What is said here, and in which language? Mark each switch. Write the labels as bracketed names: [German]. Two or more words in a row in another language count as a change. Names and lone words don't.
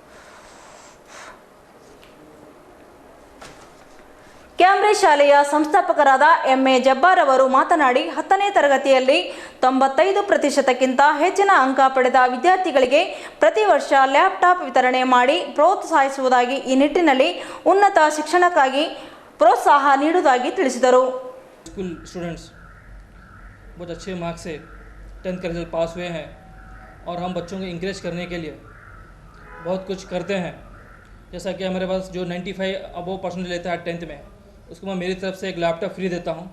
[Kannada] ಕ್ಯಾಂಬ್ರಿಡ್ಜ್ ಶಾಲೆಯ ಸಂಸ್ಥಾಪಕರಾದ MA ಜಬ್ಬಾರ್ ಅವರು ಮಾತನಾಡಿ 10ನೇ ತರಗತಿಯಲ್ಲಿ 95%ಕ್ಕಿಂತ ಹೆಚ್ಚಿನ ಅಂಕ ಪಡೆದ ವಿದ್ಯಾರ್ಥಿಗಳಿಗೆ ಪ್ರತಿ ವರ್ಷ ಲ್ಯಾಪ್ಟಾಪ್ ವಿತರಣೆ ಮಾಡಿ ಪ್ರೋತ್ಸಾಹಿಸುವುದಾಗಿ ಈ ನಿಟ್ಟಿನಲ್ಲಿ ಉನ್ನತ ಶಿಕ್ಷಣಕ್ಕಾಗಿ ಪ್ರೋತ್ಸಾಹ ನೀಡುವುದಾಗಿ ತಿಳಿಸಿದರು. [Hindi] स्कूल स्टूडेंट्स बहुत अच्छे मार्क्स से 10th का रिजल्ट पास हुए हैं और हम बच्चों को इंकरेज करने के लिए बहुत कुछ करते हैं। जैसा कि हमारे पास जो 95 अबव परसेंटेज लेता है 10th में उसको मैं मेरी तरफ से एक लैपटॉप फ्री देता हूँ।